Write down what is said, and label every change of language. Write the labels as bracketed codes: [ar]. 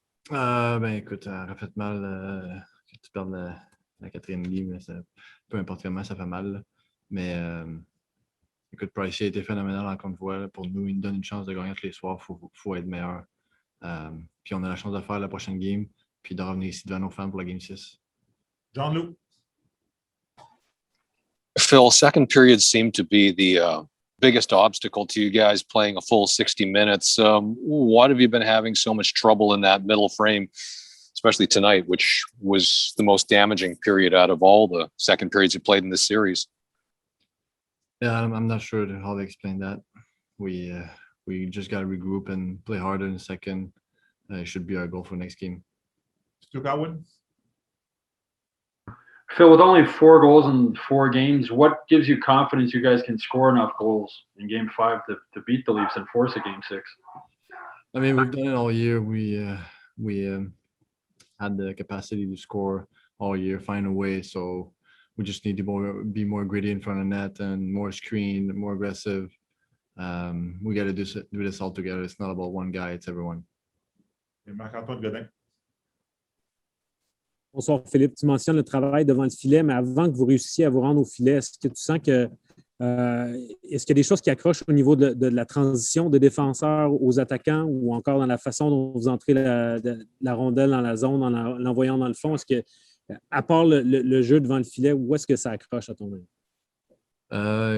[fr] Ben écoute, elle a fait mal que tu perdes la 4e game. Peu importe comment, ça fait mal. Là. Mais écoute, Price a été phénoménal encore une fois. Là. Pour nous, il nous donne une chance de gagner tous les soirs. Il faut être meilleur. Puis on a la chance de faire la prochaine game, puis de revenir ici devant nos fans pour la Game 6. Jean-Loup. [en] Phil, second period seemed to be the biggest obstacle to you guys playing a full 60 minutes. What have you been having so much trouble in that middle frame, especially tonight, which was the most damaging period out of all the second periods you played in this series? Yeah, I'm not sure how to explain that. We just got to regroup and play harder in the second. It should be our goal for next game. Stu Godwin. Phil, with only 4 goals in 4 games, what gives you confidence you guys can score enough goals in Game 5 to beat the Leafs and force a Game 6? I mean, we've done it all year. We had the capacity to score all year, find a way. So we just need to be more gritty in front of net and more screen, more aggressive. We got to do this all together. It's not about one guy, it's everyone. [fr] Et Marc-Antoine Godin. Bonsoir Philippe, tu mentionnes le travail devant le filet, mais avant que vous réussissiez à vous rendre au filet, est-ce que tu sens que est-ce qu'il y a des choses qui accrochent au niveau de la transition des défenseurs aux attaquants ou encore dans la façon dont vous entrez la rondelle dans la zone en l'envoyant dans le fond? Est-ce que, à part le jeu devant le filet, où est-ce que ça accroche à ton avis?